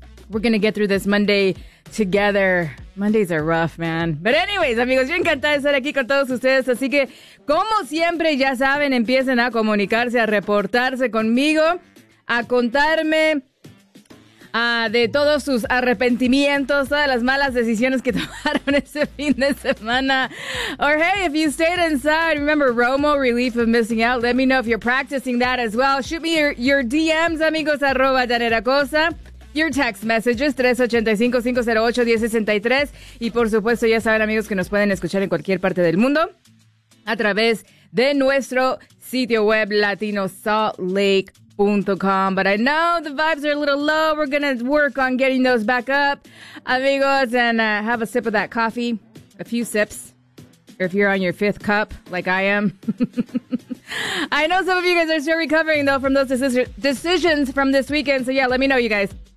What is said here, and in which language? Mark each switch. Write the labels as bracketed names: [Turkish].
[English] We're going to get through this Monday together. Mondays are rough, man. But anyways, [Spanish] amigos, yo encantada de estar aquí con todos ustedes. Así que, como siempre, ya saben, empiecen a comunicarse, a reportarse conmigo, a contarme de todos sus arrepentimientos, todas las malas decisiones que tomaron ese fin de semana. [English] Or hey, if you stayed inside, remember Romo, relief of missing out. Let me know if you're practicing that as well. Shoot me your DMs, amigos, @ Daniela Cosa. Your text messages, 385-508-1063. [Spanish] Y por supuesto, ya saben, amigos, que nos pueden escuchar en cualquier parte del mundo a través de nuestro sitio web latinosaltlake.com. [English] But I know the vibes are a little low. We're going to work on getting those back up, amigos, and have a sip of that coffee, a few sips, or if you're on your fifth cup, like I am. I know some of you guys are still recovering, though, from those decisions from this weekend, so yeah, let me know, you guys.